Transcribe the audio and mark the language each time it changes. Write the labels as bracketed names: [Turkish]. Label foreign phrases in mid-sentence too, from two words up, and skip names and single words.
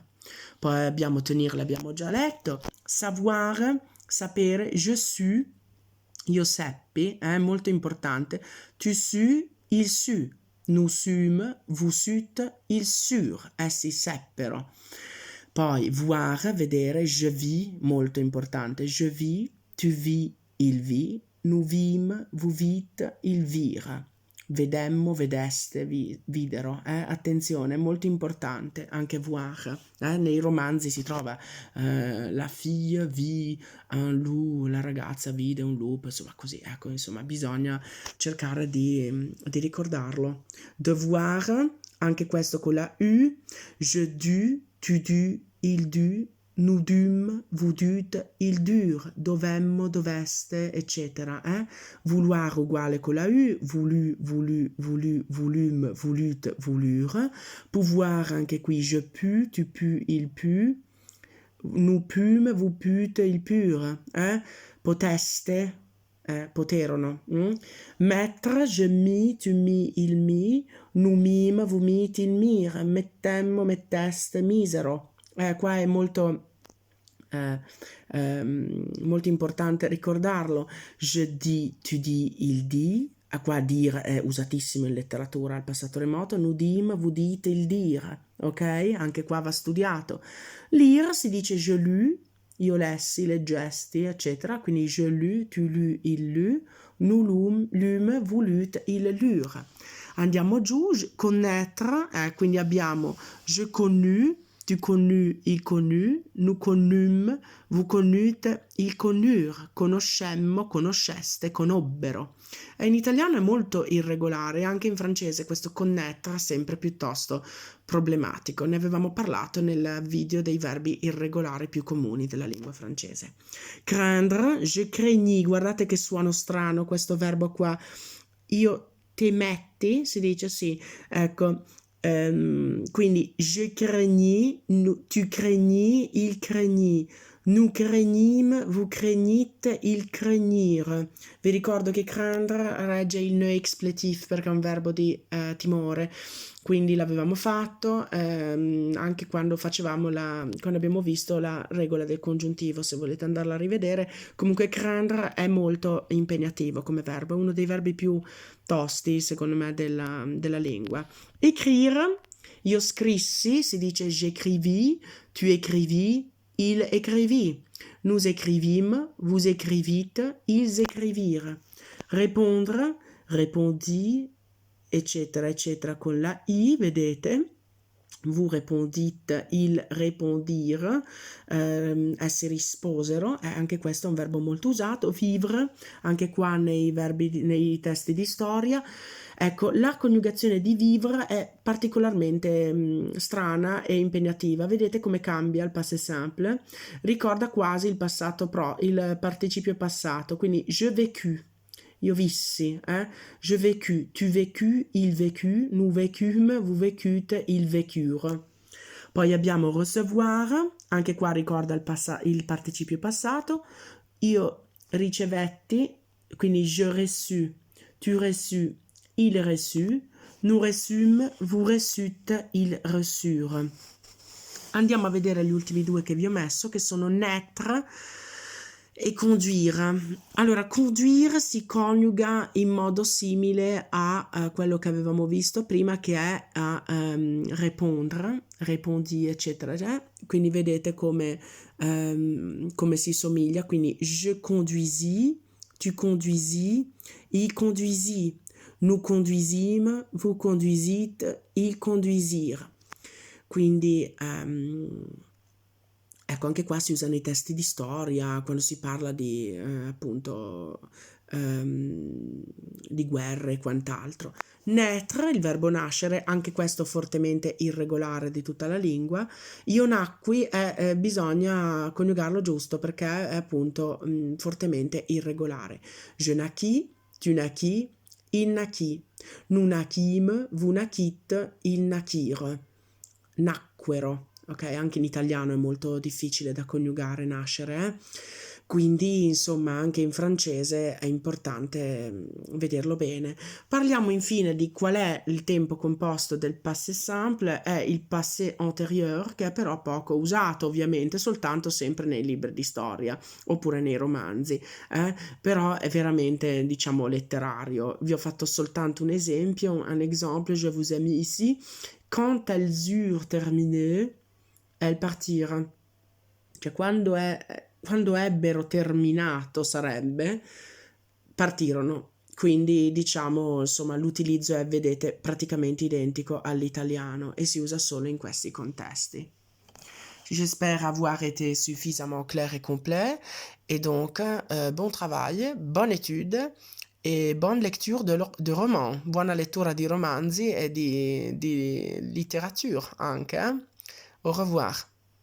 [Italian] Poi abbiamo tenir, l'abbiamo già letto. Savoir, sapere, [French] je sus, [Italian] io seppi, è molto importante. [French] Tu sus, il su. Nous sûmes, vous sûtes, ils surent. [Italian] Essi seppero. Poi voir, vedere, [French] je vis, [Italian] molto importante. [French] Je vis, tu vis, il vit. Nous vîmes, vous vîtes, ils virent. [Italian] Vedemmo, vedeste, videro. Attenzione, è molto importante anche voir. Nei romanzi si trova [French] la fille vit un loup, [Italian] la ragazza vide un lupo, insomma così, ecco, insomma bisogna cercare di ricordarlo. Devoir, anche questo con la U. [French] Je dus, tu dus, il dus, nous dûmes, vous dûtes, il dure, [Italian] dovemmo, doveste, eccetera. [French] Vouloir [Italian] uguale con la U, [French] voulu, voulu, voulu, voulume, voulûtes, voulure. Pouvoir, [Italian] anche qui, [French] je pus, tu pus, il put. Nous pûmes, vous pûtes, il pure. [Italian] Poteste, poterono. [French] Mettre, je mis, tu mis, il mi. Nous mîmes, vous mîtes, il mire. [Italian] Mettemmo, metteste, misero. Qua è molto importante ricordarlo. [French] Je dis, tu dis, il dit. [Italian] Qua dire è usatissimo in letteratura al passato remoto. [French] Nous dîmes, vous dite, il dire. Ok? [Italian] Anche qua va studiato. Lire si dice [French] je lus, [Italian] io lessi, leggesti, eccetera. [French] Quindi je lus, tu lus, il lut. Nous lûmes, vous lûtes, il lure. [Italian] Andiamo giù. [French] Connaître, [Italian] quindi abbiamo [French] je connus, tu connus, il connut, nous connûmes, vous connûtes, il connurent, [Italian] conoscemmo, conosceste, conobbero. In italiano è molto irregolare, anche in francese questo connaître è sempre piuttosto problematico. Ne avevamo parlato nel video dei verbi irregolari più comuni della lingua francese. [French] Craindre, je craignais, [Italian] guardate che suono strano questo verbo qua. Io temetti, si dice sì, ecco. [French] Quindi je craignais, tu craignais, il craignit, nous craignîmes, vous craignîtes, ils craignirent. [Italian] Vi ricordo che craindre regge il [French] ne expletif [Italian] perché è un verbo di timore, quindi l'avevamo fatto anche quando abbiamo visto la regola del congiuntivo, se volete andarla a rivedere. Comunque craindre è molto impegnativo come verbo, è uno dei verbi più tosti secondo me della lingua. Écrire, io scrissi, si dice j'écrivis, [French] tu écrivis, il écrivit, nous écrivîmes, vous écrivîtes, ils écrivirent. Répondre, répondit, [Italian] eccetera, eccetera, con la I, vedete? [French] Vous répondite, ils répondirent, [Italian] essi risposero, anche questo è un verbo molto usato. Vivre, anche qua nei testi di storia. Ecco, la coniugazione di vivre è particolarmente strana e impegnativa. Vedete come cambia il [French] passé simple? [Italian] Ricorda quasi il participio passato, quindi [French] je vécu. [Italian] Io vissi, [French] je vécus, tu vécus, il vécut, nous vécûmes, vous vécûtes, ils vécurent. [Italian] Poi abbiamo recevoir, anche qua ricorda il participio passato. Io ricevetti, quindi [French] je reçus, tu reçus, il reçut, nous reçûmes, vous reçûtes, ils reçurent. [Italian] Andiamo a vedere gli ultimi due che vi ho messo, che sono naître E conduire. Allora, conduire si coniuga in modo simile a quello che avevamo visto prima, che è a répondre, répondis, eccetera. Quindi vedete come si somiglia. [French] Quindi je conduisis, tu conduisis, il conduisit, nous conduisîmes, vous conduisîtes, ils conduisirent. [Italian] Quindi ecco, anche qua si usano i testi di storia quando si parla di appunto di guerre e quant'altro. Naître, il verbo nascere, anche questo fortemente irregolare di tutta la lingua. Io nacqui, bisogna coniugarlo giusto perché è appunto fortemente irregolare. [French] Je naquis, tu naquis, il naquit. Nous naquîmes, vous naquîtes, ils naquirent. [Italian] Nacquero. Ok, anche in italiano è molto difficile da coniugare nascere, quindi insomma anche in francese è importante vederlo bene. Parliamo infine di qual è il tempo composto del [French] passé simple, [Italian] è il [French] passé antérieur, [Italian] che è però poco usato ovviamente, soltanto sempre nei libri di storia oppure nei romanzi, però è veramente diciamo letterario. Vi ho fatto soltanto un esempio, [French] un exemple, je vous ai mis ici. Quand elles eurent terminé, elles partirent. [Italian] Cioè quando ebbero terminato sarebbe, partirono. Quindi diciamo, insomma, l'utilizzo è, vedete, praticamente identico all'italiano et si usa solo in questi contesti. [French] J'espère avoir été suffisamment clair et complet. Et donc, bon travail, bonne étude e bonne lecture de romans. [Italian] Buona lettura di romanzi e di letteratura anche. [French] Au revoir.